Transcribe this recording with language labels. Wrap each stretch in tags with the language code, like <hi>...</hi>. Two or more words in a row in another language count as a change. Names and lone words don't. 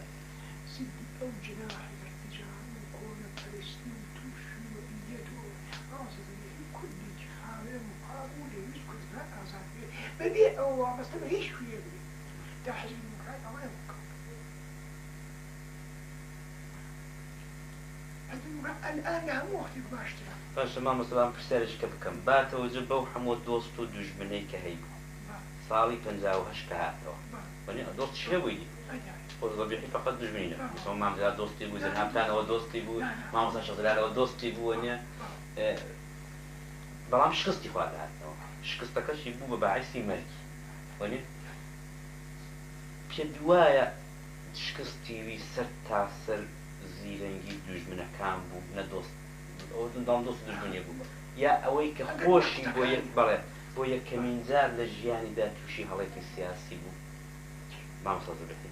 <ckb>زیدی ئەو جناحی ارتجاع و کۆنە پەرستی و تووشی و ئیدەت و ڕاستە زەبیحی کوردێکی خاوێ و پاک و لەویست کوردستان ئازاد بێت بەبێ ئەو وابەستە بە هیچ شوێ بێت تا حزب دموکرات ئەوەیە بکە</ckb> <fa>الآن هم وقتی باشتره. باشه ما مثلا</fa> <ckb>پرسیارش که بکەم با توجه بەو هەموو دۆست و دوژمنەی کە هەیبوو ساڵی 58 کە هاتەوە وەنێ دۆستی هەبووی خۆ زەبیحی فقط دوژمنی نەبوو مثلا مامزاد دۆستی بوو زەنابتانەوە دۆستی بوو مامۆستا شەزرارەوە دۆستی بوو وەنێ بەڵام شکستی خوا داهاتەوە شکستەکەشی بوو بە باعیسی مەرگی وەنێ پێت وایە شکستیوی سەر تا سەر زیرەنگی دوژمنەکان بوو نە دۆست ئەوە دڵ دۆست دوژمنی بوو یا ئەوەی کە خۆشی بۆ یەک بەڵێ بۆ یەکەمین جار لە ژیانیدا تووشی هەڵێکی سیاسی بوو مامۆستا زەبیحی</ckb>